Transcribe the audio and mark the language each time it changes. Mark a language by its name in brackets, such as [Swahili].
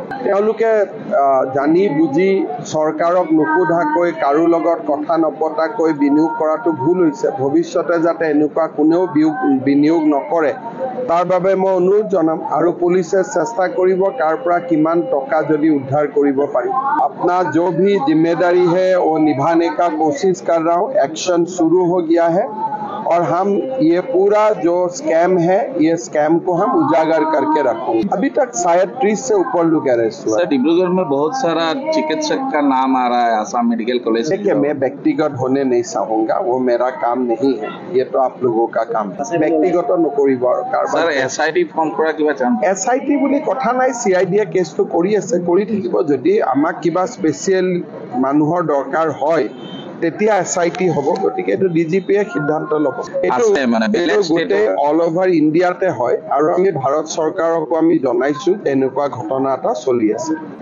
[Assamese] তেওঁলোকে জানি বুজি চৰকাৰক নোসোধাকৈ কাৰো লগত কথা নপতাকৈ বিনিয়োগ কৰাটো ভুল হৈছে। ভৱিষ্যতে যাতে এনেকুৱা কোনেও বিনিয়োগ নকৰে তাৰ বাবে মই অনুৰোধ জনাম, আৰু পুলিচে চেষ্টা কৰিব কাৰ পৰা কিমান টকা যদি উদ্ধাৰ কৰিব পাৰি। [Hindi] अपना जो भी जिम्मेदारी है वो निभाने का कोशिश कर रहा हूँ। एक्शन शुरू हो गया है और हम ये पूरा जो स्कैम है ये स्कैम को हम उजागर करके रखेंगे। अभी तक शायद 30 से ऊपर लोग अरेस्ट हुए। सर, डिब्रूगढ़ में बहुत सारा चिकित्सक का नाम आ रहा है आसाम मेडिकल कॉलेज। देखिए, मैं व्यक्तिगत होने नहीं चाहूंगा, वो मेरा काम नहीं है, ये तो आप लोगों का काम है। [Assamese] व्यक्तिगत नकरिब। सर, SIT फॉर्म करा किबा चान्स? SIT বুলি কথা নাই, CID কেছটো কৰি আছে, কৰি থাকিব। যদি আমাক কিবা স্পেচিয়েল মানুহৰ দৰকাৰ হয় তেতিয়া SIT হ'ব। গতিকে এইটো DGPয়ে সিদ্ধান্ত ল'ব। এইটো গোটেই অল অভাৰ ইণ্ডিয়াতে হয়, আৰু আমি ভাৰত চৰকাৰকো আমি জনাইছো এনেকুৱা ঘটনা এটা চলি আছে।